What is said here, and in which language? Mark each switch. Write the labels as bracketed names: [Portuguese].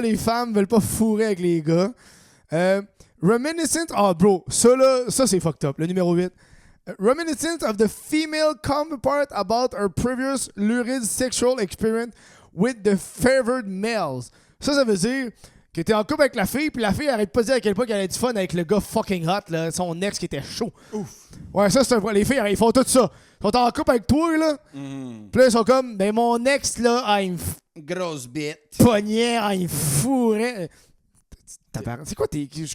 [French] les femmes veulent pas fourrer avec les gars. [English] Reminiscent... [French] bro, ça c'est [English] fucked up. [French] Le numéro 8. [English] Reminiscent of the female counterpart about her previous lurid sexual experience with the favored males. [French] Ça veut dire que t'es en couple avec la fille, puis la fille arrête pas de dire à quel point qu'elle a du fun avec le gars [English] fucking hot, [French] là, son ex qui était chaud. Ouf. Ouais, ça, c'est un... Les filles, ils font tout ça. Ils sont en couple avec toi, là. Puis là, ils sont comme, ben mon ex, là, il me grosse bite. pognait, il me fourrait. C'est quoi tes...